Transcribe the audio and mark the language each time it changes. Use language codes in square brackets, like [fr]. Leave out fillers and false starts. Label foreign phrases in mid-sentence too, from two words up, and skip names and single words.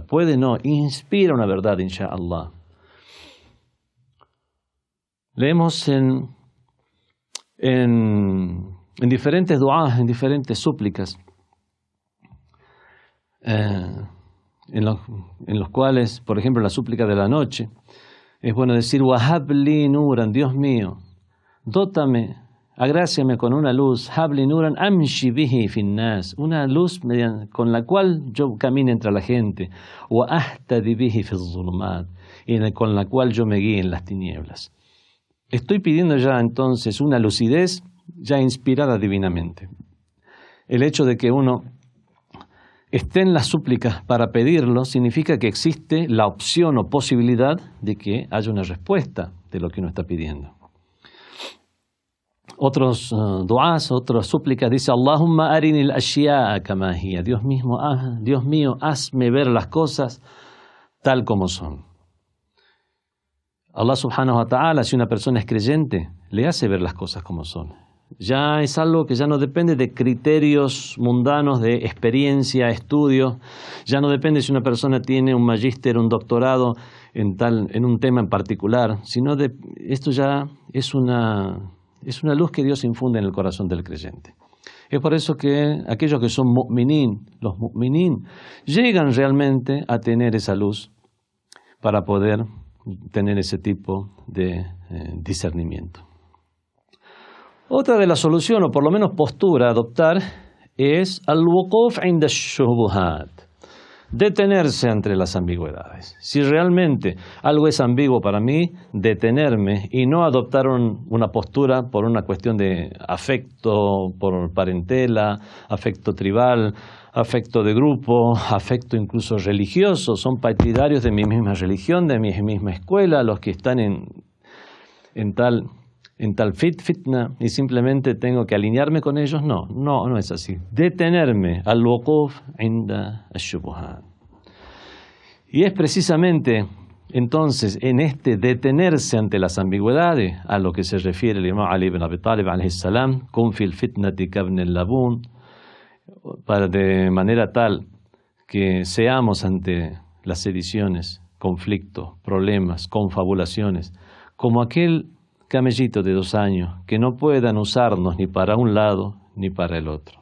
[es] Puede no, inspira una verdad, [ar] إن شاء الله. [es] Leemos en diferentes du'as, en diferentes súplicas, en los cuales, por ejemplo, la súplica de la noche, es bueno decir: [ar] وهب لي نورا, [es] Dios mío, dótame, agráciame con una luz, [ar] هب لي نورا أمشي به في الناس, [es] una luz con la cual yo camine entre la gente, [ar] وأهتدي به في الظلمات, [es] y con la cual yo me guíe en las tinieblas. Estoy pidiendo ya entonces una lucidez ya inspirada divinamente. El hecho de que uno esté en las súplicas para pedirlo significa que existe la opción o posibilidad de que haya una respuesta de lo que uno está pidiendo. Otros du'as, otras súplicas, dice: [ar] اللهم أرني الأشياء كما هي. [es] Dios mío, hazme ver las cosas tal como son. [ar] الله سبحانه وتعالى, [es] si una persona es creyente, le hace ver las cosas como son. Ya es algo que ya no depende de criterios mundanos, de experiencia, estudio. Ya no depende si una persona tiene un magíster, un doctorado en un tema en particular, sino esto ya es una luz que Dios infunde en el corazón del creyente. Es por eso que aquellos que son mu'minin, los mu'minin, llegan realmente a tener esa luz para poder tener ese tipo de discernimiento. Otra de las soluciones, o por lo menos postura a adoptar, es [ar] الوقوف عند الشبهات, [es] detenerse entre las ambigüedades. Si realmente algo es ambiguo para mí, detenerme y no adoptar una postura por una cuestión de afecto por parentela, afecto tribal, afecto de grupo, afecto incluso religioso, son partidarios de mi misma religión, de mi misma escuela, los que están en tal fitna, y simplemente tengo que alinearme con ellos. No es así. Detenerme [ar] الوقوف عند الشبهات. [es] Y es precisamente entonces en este detenerse ante las ambigüedades a lo que se refiere el imam Ali ibn Abi Talib [ar] عليه السلام, كن في الفتنة كابن اللبون, [es] de manera tal que seamos ante las sediciones, conflictos, problemas, confabulaciones, como aquel camellito de 2 años, que no puedan usarnos ni para un lado ni para el otro.